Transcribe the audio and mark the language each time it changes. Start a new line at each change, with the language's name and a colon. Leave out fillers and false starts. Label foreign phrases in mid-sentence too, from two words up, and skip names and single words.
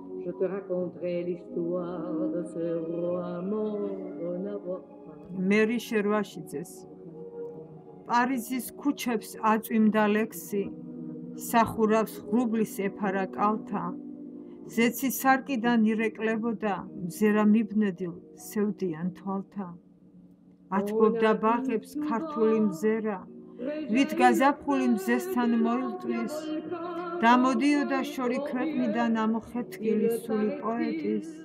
French: Je te raconterai l'histoire de ce roi mort de n'avoir pas.
Georgian: მერი შერვაშიძეს პარიზის ქუჩებს აწვიმდა ლექსი სახურავს ღრუბლის ეფარა კალთა ზეცი სარკიდან ირეკლებოდა მზერა მიბნედილ სევდიან თვალთა ათბობდა ბაღებს ქართული მზერა ვით გაზაფხული მზესთან მოილტვის დამოდიოდა შორი ქვეყნიდან ამოხეთკილი სული პოეტის